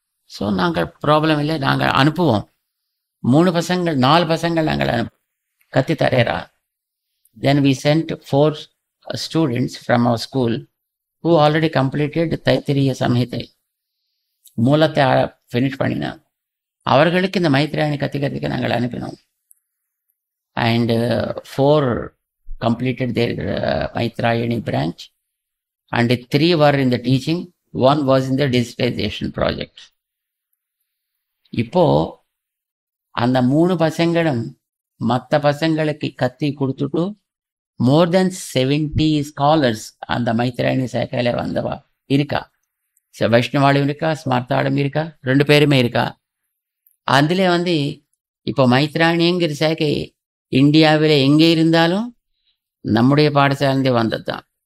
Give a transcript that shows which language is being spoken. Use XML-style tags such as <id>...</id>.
<ta>So நாங்கள் problem இல்லை, நாங்கள் அனுப்புவோம். 4 பசங்கள் நாங்கள் கத்தி தரேரா.</ta> <en>then we sent 4 students from our school who already completed Taittiriya Samhita,</en> <ta>மூலத்தை ஃபினிஷ் பண்ணினான். அவர்களுக்கு இந்த மைத்ராயணி கற்றுக்கிறதுக்கு நாங்கள் அனுப்பினோம்.</ta> <en>And 4 completed their Maitrayani branch and 3 were in the teaching, 1 was in the digitization project.</en> <ta>இப்போ அந்த 3 பசங்களும் மற்ற பசங்களுக்கு கத்தி கொடுத்துட்டு</ta> <en>more than 70 scholars</en> <ta>அந்த மைத்ராயணி சேக்கையில வந்தவா இருக்கா. வைஷ்ணவாலும் இருக்கா, ஸ்மார்த்தாலும் இருக்கா, 2 பேருமே இருக்கா. அதில் இப்போ மைத்ராயணிங்கிற சேக்கை இந்தியாவில் எங்கே இருந்தாலும் நம்முடைய பாடசாலைந்தே வந்தது தான்.</ta>